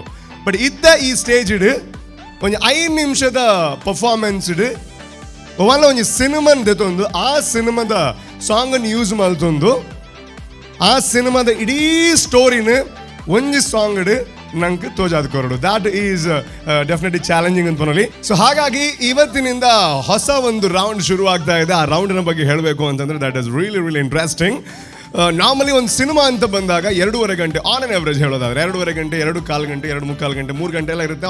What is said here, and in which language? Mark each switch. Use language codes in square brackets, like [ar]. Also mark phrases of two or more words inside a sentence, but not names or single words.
[tcy] ಬಟ್ ಇದ್ದ ಈ ಸ್ಟೇಜ್ ಇಡು ಒಂಜಿ 5 ನಿಮಿಷದ ಪರ್ಫಾರ್ಮೆನ್ಸ್ ಇಡು ಒಲ್ಲ ಒಂಜಿ ಸಿನಿಮಾನ್ ದೆತೊಂದು ಆ ಸಿನಿಮಾದ ಸಾಂಗನ್ನು ಯೂಸ್ ಮಲ್ತೊಂದು ಆ ಸಿನಿಮಾದ ಇಡೀ ಸ್ಟೋರಿನ ಒಂಜಿ ಸಾಂಗ್ ಇಡು ನಂಗೆ ತೋಜಾದ ಕೊರಡು. [en] that is definitely challenging ಅಂತ ಬರಲಿ. [kn] ಸೊ ಹಾಗಾಗಿ ಇವತ್ತಿನಿಂದ ಹೊಸ ಒಂದು ರೌಂಡ್ ಶುರು ಆಗ್ತಾ ಇದೆ. ಆ ರೌಂಡಿನ ಬಗ್ಗೆ ಹೇಳಬೇಕು ಅಂತಂದ್ರೆ [en] that is really interesting. [kn] ನಾರ್ಮಲಿ ಒಂದು ಸಿನಿಮಾ ಅಂತ ಬಂದಾಗ 2.5 ಗಂಟೆ [en] on an average [kn] ಹೇಳೋದಾದ್ರೆ 2.5 ಗಂಟೆ 2.25 ಗಂಟೆ 2.75 ಗಂಟೆ 3 ಗಂಟೆ ಎಲ್ಲ ಇರುತ್ತೆ.